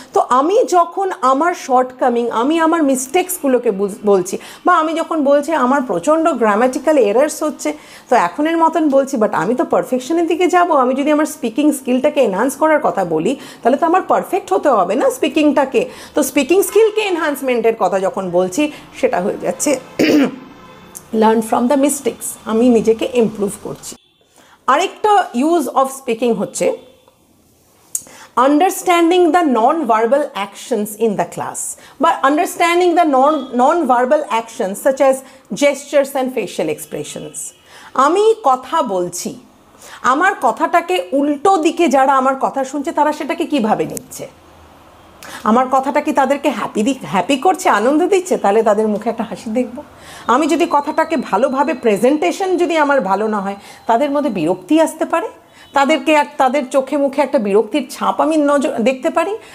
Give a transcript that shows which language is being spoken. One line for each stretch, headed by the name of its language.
Bangla: তো আমি যখন আমার শর্টকামিং, আমি আমার মিস্টেক্সগুলোকে বলছি, বা আমি যখন বলছি আমার প্রচণ্ড গ্রামাটিক্যাল এরার্স হচ্ছে, তো এখনের মতন বলছি, বাট আমি তো পারফেকশনের দিকে যাব। আমি যদি আমার স্পিকিং স্কিলটাকে এনহান্স করার কথা বলি তাহলে তো আমার পারফেক্ট হতে হবে না স্পিকিংটাকে। তো স্পিকিং স্কিলকে এনহান্সমেন্টের কথা যখন বলছি সেটা হয়ে যাচ্ছে
English: learn from the mistakes,
Bangla: আমি নিজেকে ইমপ্রুভ করছি।
English: আরেকটা use of speaking হচ্ছে understanding the non-verbal actions in the class, but understanding the non-verbal actions such as gestures and facial expressions.
Bangla: আমি কথা বলছি, আমার কথাটাকে উল্টো দিকে যারা আমার কথা শুনছে তারা সেটাকে কিভাবে নিচ্ছে, আমার কথাটা কি তাদেরকে হ্যাপি করছে, আনন্দ দিচ্ছে, তাহলে তাদের মুখে একটা হাসি দেখব। আমি যদি কথাটাকে ভালোভাবে প্রেজেন্টেশন যদি আমার ভালো না হয় তাদের মধ্যে বিরক্তি আসতে পারে, তাদের চোখে মুখে একটা বিরক্তির ছাপ আমি দেখতে পারি।